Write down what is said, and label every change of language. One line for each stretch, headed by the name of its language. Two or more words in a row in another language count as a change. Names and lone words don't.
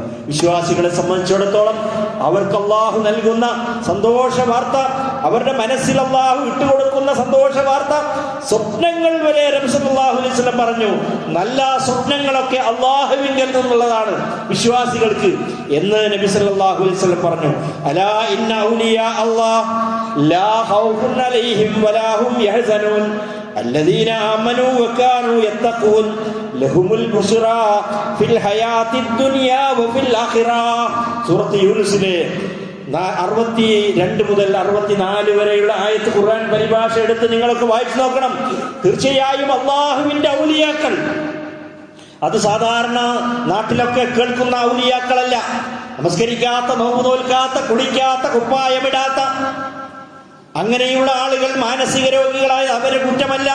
Malayalam: വിശ്വാസികളെ സംബന്ധിച്ചിടത്തോളം അവർക്ക് അല്ലാഹു നൽകുന്ന സന്തോഷ വാർത്ത, അവരുടെ മനസ്സിൽ അല്ലാഹു ഇട്ടുകൊടുക്കുന്ന സന്തോഷ വാർത്ത, സ്വപ്നങ്ങൾ വരെ നബി
Arabic: صلى الله عليه وسلم
Malayalam: പറഞ്ഞു, നല്ല സ്വപ്നങ്ങളൊക്കെ അല്ലാഹുവിങ്കൽ നിന്നുള്ളതാണ് വിശ്വാസികൾക്ക് എന്ന് നബി
Arabic: صلى الله عليه وسلم
Malayalam: പറഞ്ഞു.
Arabic: ألا إن أولياء الله لا خوف عليهم ولا هم يحزنون الذين آمنوا وكانوا يتقون لهم البشرى في الحياة الدنيا وفي الآخرة.
Malayalam: സൂറത്ത് യൂനുസിലെ 62 മുതൽ 64 വരെയുള്ള ആയത്ത് ഖുർആൻ പരിഭാഷ എടുത്ത് നിങ്ങളൊക്കെ വായിച്ചു നോക്കണം. തീർച്ചയായും അല്ലാഹുവിന്റെ ഔലിയാക്കൾ, അത് സാധാരണ നാട്ടിലൊക്കെ കേൾക്കുന്ന ഔലിയാക്കളല്ല. നമസ്കരിക്കാത്ത, നോമ്പ് നോൽക്കാത്ത, കുളിക്കാത്ത, കുപ്പായമിടാത്ത അങ്ങനെയുള്ള ആളുകൾ മാനസിക രോഗികളായ അവരെ കുറ്റമല്ല.